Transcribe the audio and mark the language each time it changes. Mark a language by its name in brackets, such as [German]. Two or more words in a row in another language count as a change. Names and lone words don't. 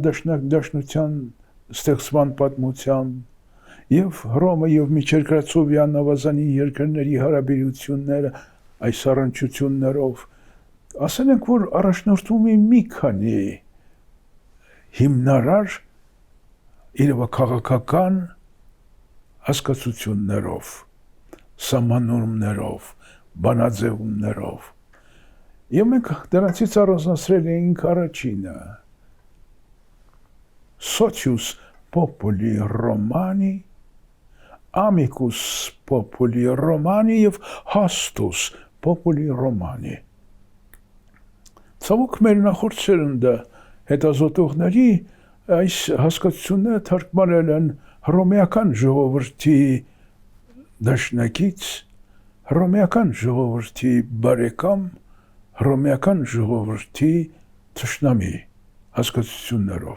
[Armenian] դաշնության ստեղծման պատմությամբ եւ Հռոմը եւ միջերկրածովյան ավազանի երկրների հարաբերությունները այս առնչություններով, ասել ենք, որ առաջնորդում է մի քանի հիմնարար իրավաքաղաքական հասկացություններով, սահմանումներով, բանաձևումներով։ Եվ մենք դրանցից առանձնացրել էինք առաջինը՝ [Latin] Socius Populi Romani, Amicus Populi Romani եւ Hastus Populi Romani։ [Armenian] Ցավոք մեր նախորդ սերունդը հետազոտողների այս հասկացությունները թարգմանել են հռոմեական ժողովրդի դաշնակից, հռոմեական ժողովրդի բարեկամ, հռոմեական ժողովրդի թշնամի հասկացություններով։